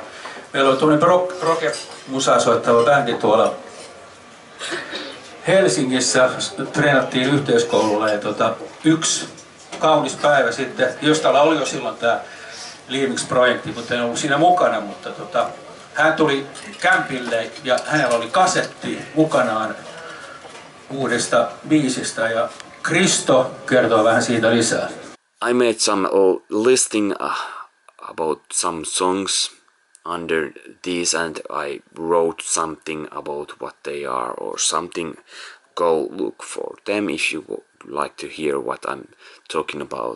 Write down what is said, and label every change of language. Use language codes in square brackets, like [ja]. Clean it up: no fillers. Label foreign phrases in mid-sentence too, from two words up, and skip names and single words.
[fi] Meillä oli tuollainen rock-musaa soittava bändi tuolla Helsingissä, treenattiin yhteiskoululla, ja yksi kaunis päivä sitten, Göstalla oli jo silloin tämä Livings-projekti, mutta en ollut siinä mukana, mutta hän tuli kämpille ja hänellä oli kasetti mukanaan uudesta biisistä, ja Kristo kertoo vähän siitä lisää. [en] I made some listing about some songs under these, and I wrote something about what they are, or something go look for them if you would like to hear what I'm talking about.